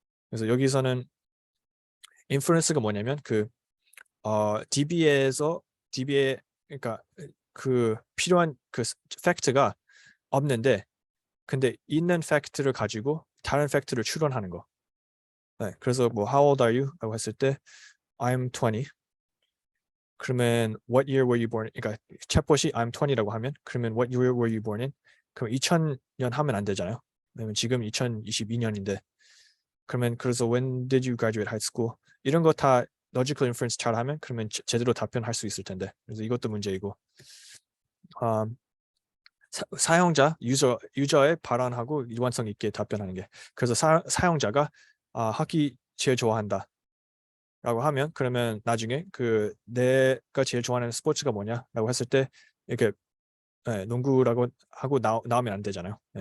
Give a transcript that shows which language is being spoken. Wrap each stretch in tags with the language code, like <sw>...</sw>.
<ko>그래서 여기서는 inference가 뭐냐면 그 DB에 그러니까 그 필요한 그 팩트가 없는데, 근데 있는 팩트를 가지고 다른 팩트를 추론하는 거. 네, 그래서 뭐</ko> <en>how old are you?</en> <ko>라고 했을 때</ko> <en>I'm 20. 그러면 what year were you born?</en> <ko>그러니까 챗봇이</ko> <en>I'm 20</en> <ko>라고 하면 그러면</ko> <en>what year were you born in?</en> <ko>그럼 2000년 하면 안 되잖아요. 왜냐면 지금 2022년인데, 그러면 그래서</ko> <en>when did you graduate high school?</en> <ko>이런 거 다 logical inference 잘 하면 그러면 제대로 답변할 수 있을 텐데, 그래서 이것도 문제이고, 사용자 유저의 발언하고 일관성 있게 답변하는 게. 그래서 사용자가 하기 제일 좋아한다 라고 하면 그러면 나중에 그 내가 제일 좋아하는 스포츠가 뭐냐라고 했을 때 이렇게 농구라고 하고 나오면 안 되잖아요.</ko>